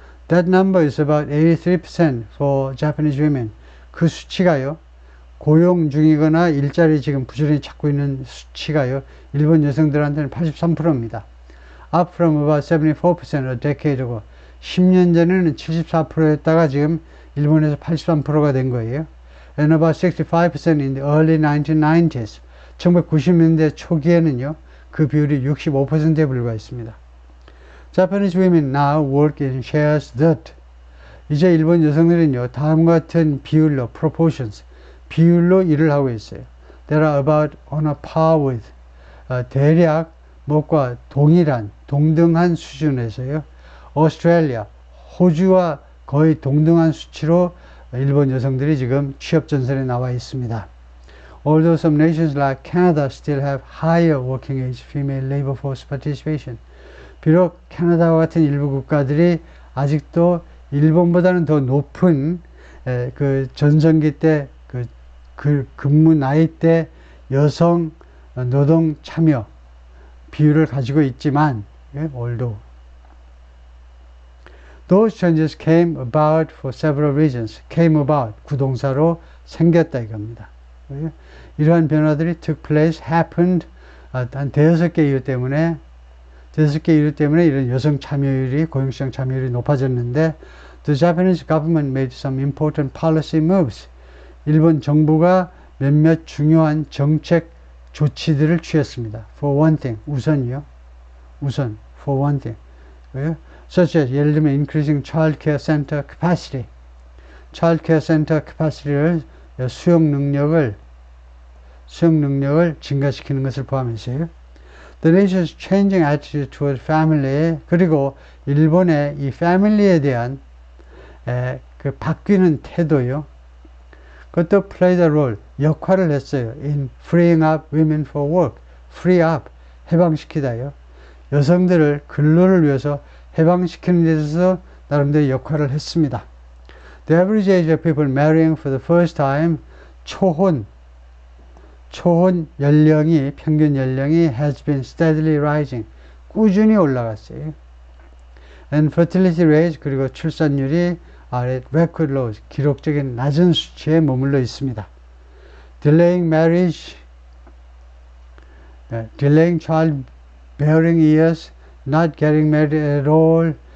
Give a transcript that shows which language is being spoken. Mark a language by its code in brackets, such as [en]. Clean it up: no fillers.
[en] That number is about 83% for Japanese women. [ko] 그 수치가요, 고용 중이거나 일자리 지금 부지런히 찾고 있는 수치가요, 일본 여성들한테는 83%입니다. [en] Up from about 74% a decade ago. [ko] 10년 전에는 74%였다가 지금 일본에서 83%가 된 거예요. [en] And about 65% in the early 1990s. [ko] 1990년대 초기에는요, 그 비율이 65%에 불과했습니다. [en] Japanese women now work in shares that. [ko] 이제 일본 여성들은요, 다음과 같은 비율로, [en] proportions, [ko] 비율로 일을 하고 있어요. [en] They are about on a par with. [ko] 대략 뭐과 동등한 수준에서요. 오스트레일리아, 호주와 거의 동등한 수치로 일본 여성들이 지금 취업 전선에 나와 있습니다. [en] Although some nations like Canada still have higher working age female labor force participation. [ko] 비록 캐나다와 같은 일부 국가들이 아직도 일본보다는 더 높은 그 전성기 때 그 근무 나이 때 여성 노동 참여 비율을 가지고 있지만, [en] although those changes came about for several reasons. came about [ko] 구동사로 생겼다 이겁니다. 이러한 변화들이 [en] took place, happened [ko] 한 대여섯 개 이유 때문에 이런 여성 참여율이, 고용시장 참여율이 높아졌는데, [en] the Japanese government made some important policy moves. [ko] 일본 정부가 몇몇 중요한 정책 조치들을 취했습니다. [en] For one thing, [ko] 우선이요. [en] for one thing. such as [ko] 예를 들면 [en] increasing child care center capacity. child care center capacity [ko] 를 수용 능력을 증가시키는 것을 포함해서요. [en] The nation's changing attitude toward family, [ko] 그리고 일본의 이 family에 대한 그 바뀌는 태도요. 그것도 [en] played a role, [ko] 역할을 했어요. [en] in freeing up women for work. free up, [ko] 해방시키다요. 여성들을 근로를 위해서 해방시키는 데 있어서 나름대로 역할을 했습니다. [en] The average age of people marrying for the first time, [ko] 초혼 연령이, 평균 연령이 [en] has been steadily rising. [ko] 꾸준히 올라갔어요. [en] And fertility rate, [ko] 그리고 출산율이 [en] are at record lows. [ko] 기록적인 낮은 수치에 머물러 있습니다. [en] Delaying marriage, delaying child bearing years, not getting married at all.